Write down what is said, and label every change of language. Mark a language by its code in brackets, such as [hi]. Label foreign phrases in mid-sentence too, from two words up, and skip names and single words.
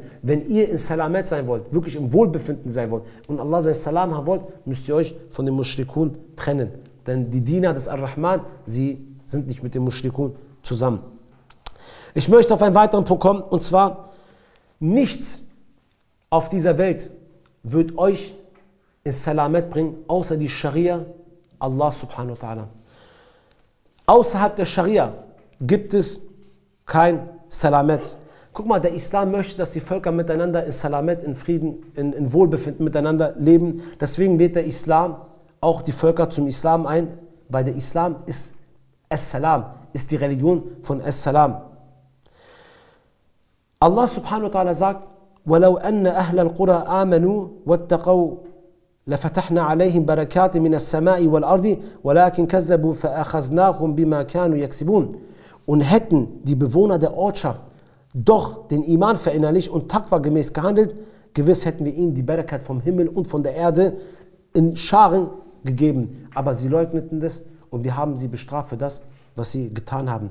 [de] Wenn ihr in Salamet sein wollt, wirklich im Wohlbefinden sein wollt und Allah sein Salam haben wollt, müsst ihr euch von dem Mushrikun trennen. Denn die Diener des Ar-Rahman, sie sind nicht mit dem Mushrikun zusammen. Ich möchte auf einen weiteren Punkt kommen, und zwar, nichts auf dieser Welt wird euch ins Salamet bringen, außer die Scharia Allah [ar] سبحانه وتعالى. [de] Außerhalb der Scharia gibt es kein Salamet. Guck mal, der Islam möchte, dass die Völker miteinander in Salamet, in Frieden, in Wohlbefinden miteinander leben. Deswegen lädt der Islam auch die Völker zum Islam ein, weil der Islam ist As-Salam, ist die Religion von As-Salam. Allah [ar] سبحانه وتعالى [de] sagt, [ar] وَلَوْ أَنَّ أَهْلَ الْقُرَىٰ آمَنُوا وَاتَّقَوْا لَفَتَحْنَا عَلَيْهِمْ بَرَكَاتٍ مِنَ السَّمَاءِ وَالْأَرْضِ وَلَكِنْ كَذَّبُوا فَأَخَذْنَاهُمْ بِمَا كَانُوا يَكْسِبُونَ. [de] Und hätten die Bewohner der Ortschaft doch den Iman verinnerlicht und Taqwa gemäß gehandelt, gewiss hätten wir ihnen die Barakat vom Himmel und von der Erde in Scharen gegeben. Aber sie leugneten das und wir haben sie bestraft für das, was sie getan haben.